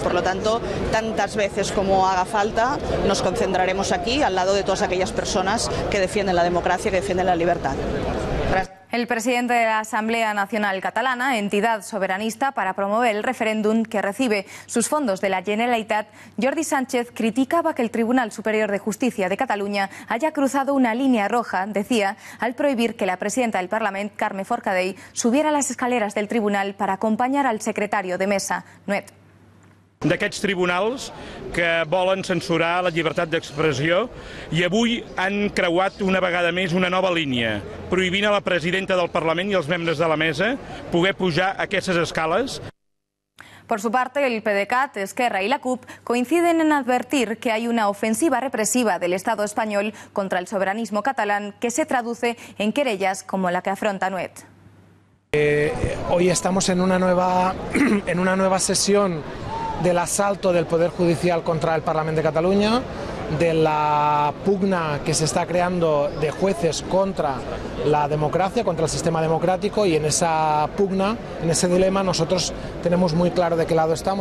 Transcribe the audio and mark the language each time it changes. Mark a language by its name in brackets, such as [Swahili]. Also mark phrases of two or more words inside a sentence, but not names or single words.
[Spanish] Por lo tanto, tantas veces como haga falta, nos concentraremos aquí al lado de todas aquellas personas que defienden la democracia, que defienden la libertad. El presidente de la Asamblea Nacional Catalana, entidad soberanista para promover el referéndum que recibe sus fondos de la Generalitat, Jordi Sánchez, criticaba que el Tribunal Superior de Justicia de Cataluña haya cruzado una línea roja, decía, al prohibir que la presidenta del Parlament, Carme Forcadell, subiera a las escaleras del tribunal para acompanyar al secretario de mesa, Nuet. [Catalan] D'aquests tribunals que volen censurar la llibertat d'expressió i avui han creuat una vegada més una nova línia, prohibint a la presidenta del Parlament i els membres de la mesa poder pujar a aquestes escales. [Spanish] Por su parte, el PDeCAT, Esquerra y la CUP coinciden en advertir que hay una ofensiva represiva del Estado español contra el soberanismo catalán que se traduce en querellas como la que afronta Nuet. Hoy estamos en una nueva sesión del asalto del Poder Judicial contra el Parlamento de Cataluña, de la pugna que se está creando de jueces contra la democracia, contra el sistema democrático, y en esa pugna, en ese dilema, nosotros tenemos muy claro de qué lado estamos.